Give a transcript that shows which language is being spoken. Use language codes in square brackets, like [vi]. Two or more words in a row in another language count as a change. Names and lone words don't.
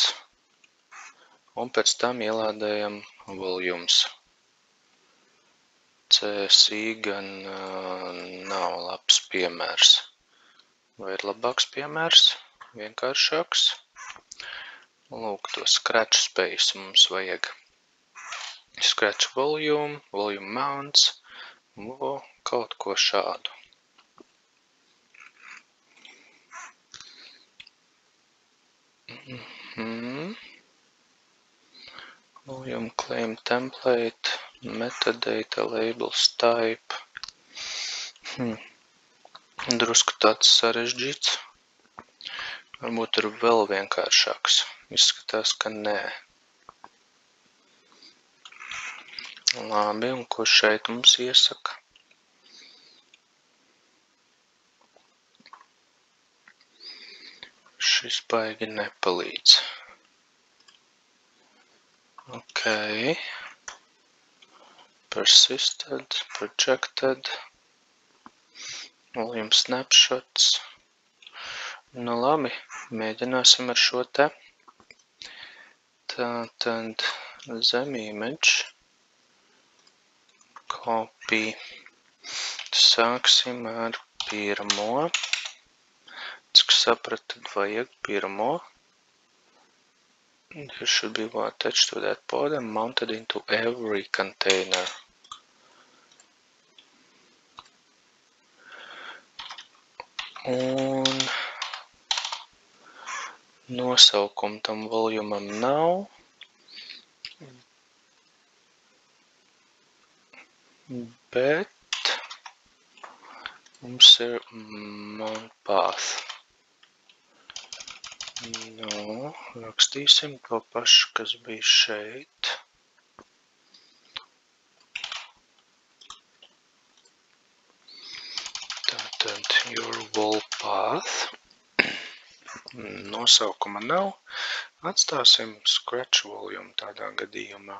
[lv] Un pēc tam ielādējam volumes. CSI gan nav labs piemērs. Vai ir labāks piemērs? Vienkāršāks. Lūk, to [en] scratch space [lv] mums vajag. [en] Scratch volume mounts, [lv] kaut ko šādu. [en] Volume claim template, metadata labels type. [lv] Drusku tāds sarežģīts. Varbūt ir vēl vienkāršāks. Izskatās, ka nē. Labi, un ko šeit mums iesaka? Šis baigi nepalīdz. Ok. [en] Persisted, projected, volume snapshots. [lv] Nu labi, mēģināsim ar šo te. Tātad zem image, copy. Sāksim ar pirmo. Cik sapratu, tad vajag pirmo. [en] There should be one attached to that pod and mounted into every container. [lv] Un nosaukumu tam volumam nav. Bet mums ir mount path. Nu, rakstīsim to pašu, kas bija šeit. Tātad [en] your wall path. [lv] Nosaukuma nav. Atstāsim [en] scratch volume [lv] tādā gadījumā.